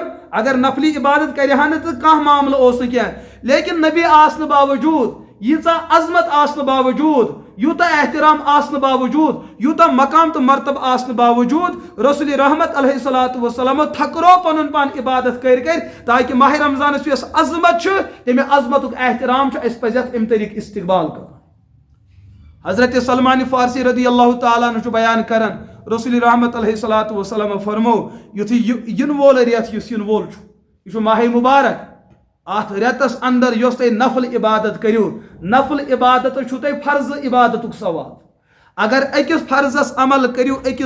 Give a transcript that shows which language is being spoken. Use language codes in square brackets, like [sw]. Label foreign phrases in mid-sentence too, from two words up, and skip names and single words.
[ks] اگر نفلی عبادت کرہا نا تو کانٛہہ معاملہ اوس نہٕ کینٛہہ لیکن نبی آسنہٕ باوجوٗد ییٖژاہ عظمت آسنہٕ باوجوٗد یوٗتاہ احترام آسنہٕ باوجوٗد یوٗتاہ مقام تہٕ مرتبہ آسنہٕ باوجوٗد رسول رحمت [ar] علیہ الصلوۃ والسلام [ks] تھکرو پنُن پان عبادت کر تاکہ ماہ رمضانس یۄس عظمت چھُ تمہِ عظمتُک احترام چھُ اَسہِ پزِ اَتھ اَمہِ طریٖقہٕ استقبال کرُن حضرت سلمان فارسی رضی [ar] اللہ تعالیٰ عنہ [ks] چھُ بیان کران رسول رحمت [ar] علیہ الصلوۃ والسلام [ks] فرمو یُتھُے یِنہٕ وول رٮ۪تھ یُس یِنہٕ وول چھُ یہِ چھُ ماہ مبارک اتھ رٮ۪تس اندر یۄس تُہۍ نفل عبادت کٔرِو نفل عبادت چھُ تۄہہِ فرض عبادتُک ثواب اگر أکِس فرضس عمل کٔرِو أکِس